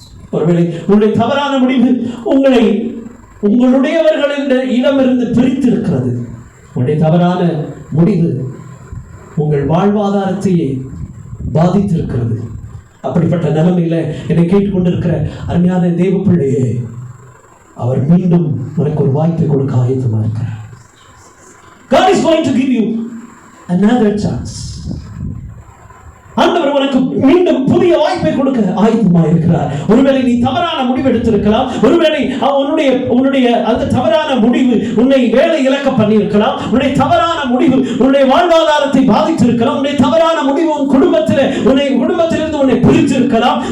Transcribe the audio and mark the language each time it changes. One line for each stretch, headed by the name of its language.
Tamil: ஒருவேளை உங்களுடைய தவறான முடிவு உங்களை உங்களுடையவர்கள் என்ற இடமிருந்து பிரித்து இருக்கிறது. உங்களுடைய தவறான முடிவு உங்கள் வாழ்வாதாரத்தையே பாதித்திருக்கிறது. அப்படிப்பட்ட நிலைமையில என்னை கேட்டுக்கொண்டிருக்கிற அருமையான தேவ பிள்ளையே, அவர் மீண்டும் உனக்கு ஒரு வாய்ப்பை கொடுக்க ஆயத்தமா இருக்கிறார்.
English: God is going to give you another chance.
Tamil: ஆண்டவர் உனக்கு மீண்டும் புதிய வாய்ப்பை கொடுக்க ஆயத்தமாக இருக்கிறார். ஒருவேளை நீ தவறான முடிவு எடுத்திருக்கலாம். ஒருவேளை உன்னுடைய அந்த தவறான முடிவு உன்னை வேலை இழக்க பண்ணியிருக்கலாம். உன்னுடைய தவறான முடிவு உன்னுடைய வாழ்வாதாரத்தை பாதித்திருக்கலாம். உன்னுடைய தவறான முடிவு உன் குடும்பத்திலிருந்து உன்னை பிரித்திருக்கலாம்.